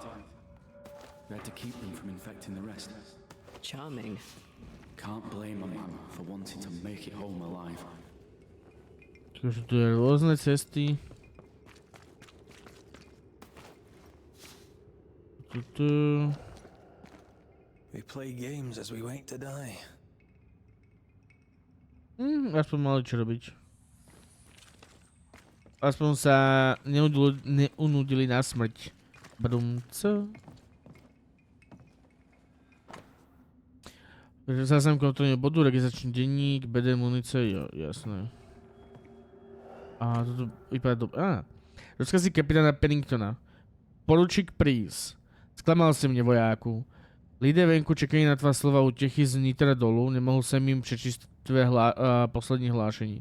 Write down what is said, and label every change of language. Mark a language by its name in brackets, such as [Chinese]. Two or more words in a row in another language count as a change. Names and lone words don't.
[English] We had to keep them from infecting the rest. Charming. Can't blame a man for wanting to make it home alive. [Slovak] Takže tu je rôzne cesty. [English] We play games as we wait to die. [Slovak] Aspoň mali čo robiť. Aspoň sa neunudili na smrť. Brumco. Takže záznam kontrolného bodu, registračný denník, BD munice, jo, jasné. A toto vypadá dobre. Rozkazy kapitána Penningtona. Poručík Priest. Sklamal si mne, vojáku. [Czech] Lidé venku čekají na tvá slova útěchy z nitra dolu, nemohl jsem jim přečíst tvé poslední hlášení.